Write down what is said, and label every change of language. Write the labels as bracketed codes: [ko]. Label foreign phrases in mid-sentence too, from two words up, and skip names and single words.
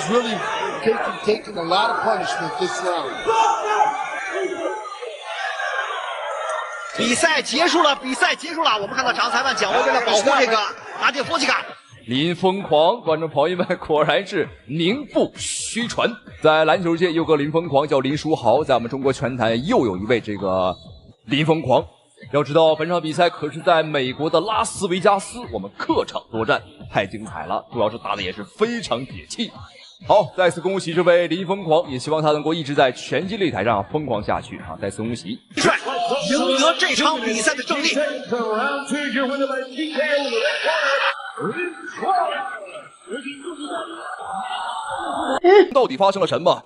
[zh] 比賽結束了，比賽結束了。我們看到場裁判蔣維為了保護這個阿杰·弗西卡，林瘋狂，觀眾朋友們果然是名不虛傳。在籃球界有個林瘋狂叫林書豪，在我們中國拳壇又有一位這個林瘋狂。要知道本場比賽可是在美国的拉斯維加斯，我们客场作戰，太精彩了，主要是打的也是非常解氣。好，再次恭喜這位林瘋狂，也希望他能夠一直在拳擊擂台上瘋狂下去啊！再次恭喜，帥贏得這場比賽的勝利。到底發生了什麼？